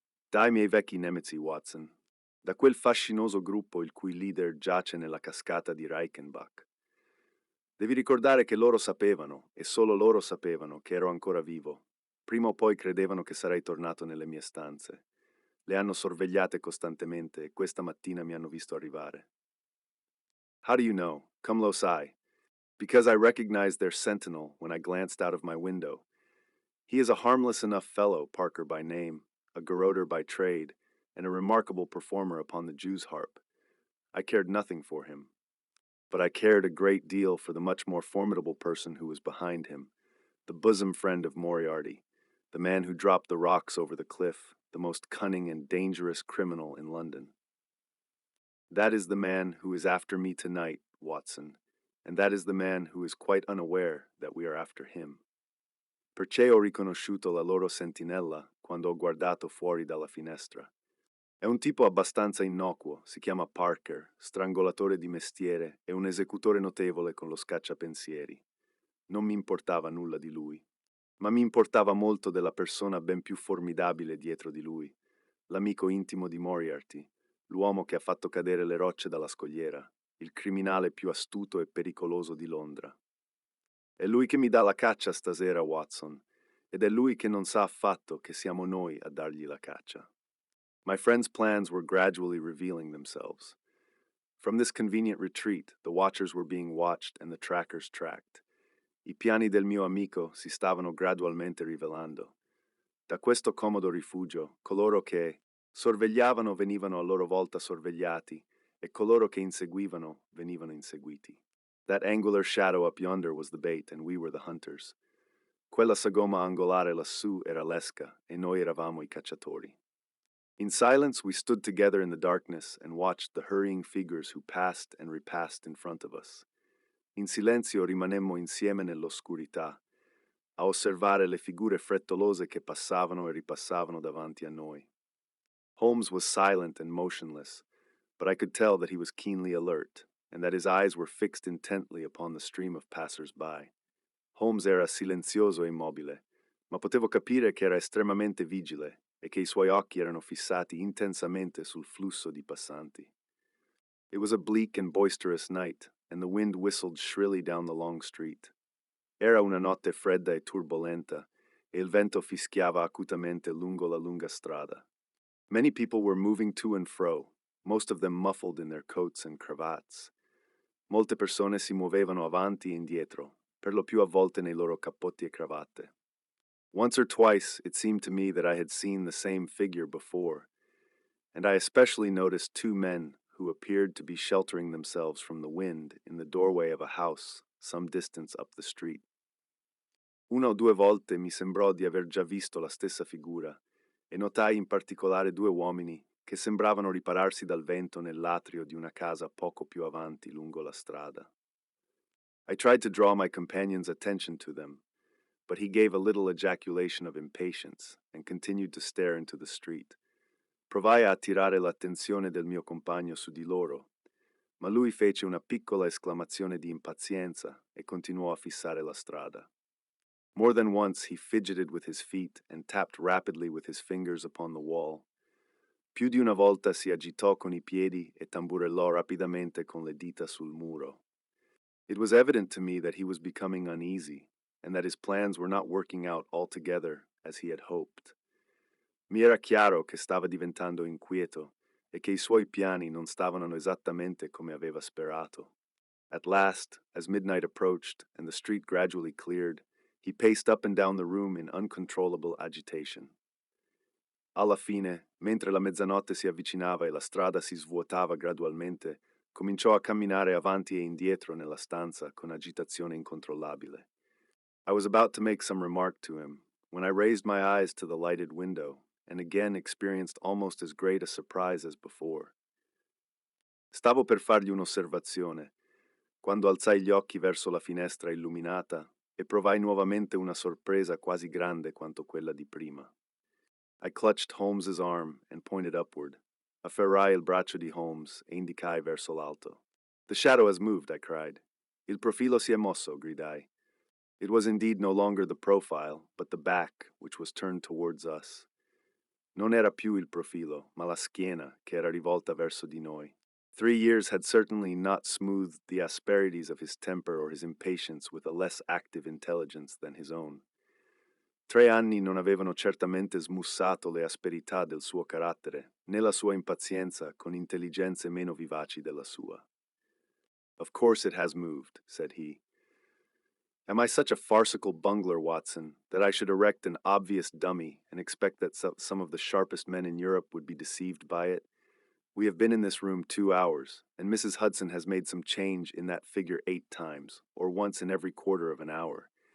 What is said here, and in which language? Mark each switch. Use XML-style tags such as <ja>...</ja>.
<it>Dai miei vecchi nemici, Watson. Da quel fascinoso gruppo il cui leader giace nella cascata di Reichenbach. Devi ricordare che loro sapevano, e solo loro sapevano, che ero ancora vivo. Prima o poi credevano che sarei tornato nelle mie stanze. Le hanno sorvegliate costantemente e questa mattina mi hanno visto arrivare.</it> <en>How do you know?</en> <it>Come lo sai?</it> <en>Because I recognized their sentinel when I glanced out of my window. He is a harmless enough fellow, Parker by name, a garroter by trade, and a remarkable performer upon the Jew's harp. I cared nothing for him, but I cared a great deal for the much more formidable person who was behind him, the bosom friend of Moriarty, the man who dropped the rocks over the cliff, the most cunning and dangerous criminal in London. That is the man who is after me tonight, Watson, and that is the man who is quite unaware that we are after him.</en> <it>Perché ho riconosciuto la loro sentinella quando ho guardato fuori dalla finestra. È un tipo abbastanza innocuo, si chiama Parker, strangolatore di mestiere e un esecutore notevole con lo scacciapensieri. Non mi importava nulla di lui, ma mi importava molto della persona ben più formidabile dietro di lui, l'amico intimo di Moriarty, l'uomo che ha fatto cadere le rocce dalla scogliera, il criminale più astuto e pericoloso di Londra. È lui che mi dà la caccia stasera, Watson, ed è lui che non sa affatto che siamo noi a dargli la caccia.</it> <en>My friend's plans were gradually revealing themselves. From this convenient retreat, the watchers were being watched and the trackers tracked.</en> <it>I piani del mio amico si stavano gradualmente rivelando. Da questo comodo rifugio, coloro che sorvegliavano venivano a loro volta sorvegliati e coloro che inseguivano venivano inseguiti.</it> <en>That angular shadow up yonder was the bait and we were the hunters.</en> <it>Quella sagoma angolare lassù era l'esca e noi eravamo I cacciatori.</it> <en>In silence, we stood together in the darkness and watched the hurrying figures who passed and repassed in front of us.</en> <it>In silenzio rimanemmo insieme nell'oscurità, a osservare le figure frettolose che passavano e ripassavano davanti a noi.</it> <en>Holmes was silent and motionless, but I could tell that he was keenly alert, and that his eyes were fixed intently upon the stream of passers-by.</en> <it>Holmes era silenzioso e immobile, ma potevo capire che era estremamente vigile e che I suoi occhi erano fissati intensamente sul flusso di passanti.</it> <en>It was a bleak and boisterous night, and the wind whistled shrilly down the long street.</en> <it>Era una notte fredda e turbolenta, e il vento fischiava acutamente lungo la lunga strada.</it> <en>Many people were moving to and fro, most of them muffled in their coats and cravats.</en> <it>Molte persone si muovevano avanti e indietro, per lo più avvolte nei loro cappotti e cravatte.</it> <en>Once or twice it seemed to me that I had seen the same figure before, and I especially noticed two men who appeared to be sheltering themselves from the wind in the doorway of a house some distance up the street.</en> <it>Una o due volte mi sembrò di aver già visto la stessa figura, e notai in particolare due uomini che sembravano ripararsi dal vento nell'atrio di una casa poco più avanti lungo la strada.</it> <en>I tried to draw my companion's attention to them, but he gave a little ejaculation of impatience and continued to stare into the street.</en> <it>Provai a attirare l'attenzione del mio compagno su di loro, ma lui fece una piccola esclamazione di impazienza e continuò a fissare la strada.</it> <en>More than once he fidgeted with his feet and tapped rapidly with his fingers upon the wall.</en> <it>Più di una volta si agitò con I piedi e tamburellò rapidamente con le dita sul muro.</it> <en>It was evident to me that he was becoming uneasy, and that his plans were not working out altogether as he had hoped.</en> <it>Mi era chiaro che stava diventando inquieto e che I suoi piani non stavano esattamente come aveva sperato.</it> <en>At last, as midnight approached and the street gradually cleared, he paced up and down the room in uncontrollable agitation.</en> <it>Alla fine, mentre la mezzanotte si avvicinava e la strada si svuotava gradualmente, cominciò a camminare avanti e indietro nella stanza con agitazione incontrollabile.</it> <en>I was about to make some remark to him when I raised my eyes to the lighted window and again experienced almost as great a surprise as before.</en> <it>Stavo per fargli un'osservazione quando alzai gli occhi verso la finestra illuminata e provai nuovamente una sorpresa quasi grande quanto quella di prima.</it> <en>I clutched Holmes's arm and pointed upward.</en> <it>Afferrai il braccio di Holmes e indicai verso l'alto.</it> <en>The shadow has moved, I cried.</en> <it>Il profilo si è mosso, gridai.</it> <en>It was indeed no longer the profile, but the back, which was turned towards us.</en> <it>Non era più il profilo, ma la schiena, che era rivolta verso di noi.</it> <en>3 years had certainly not smoothed the asperities of his temper or his impatience with a less active intelligence than his own.</en> <it>3 anni non avevano certamente smussato le asperità del suo carattere, né la sua impazienza con intelligenze meno vivaci della sua.</it> <en>Of course it has moved, said he. Am I such a farcical bungler, Watson, that I should erect an obvious dummy and expect that some of the sharpest men in Europe would be deceived by it? We have been in this room 2 hours, and Mrs. Hudson has made some change in that figure 8 times, or once in every quarter of an hour.</en>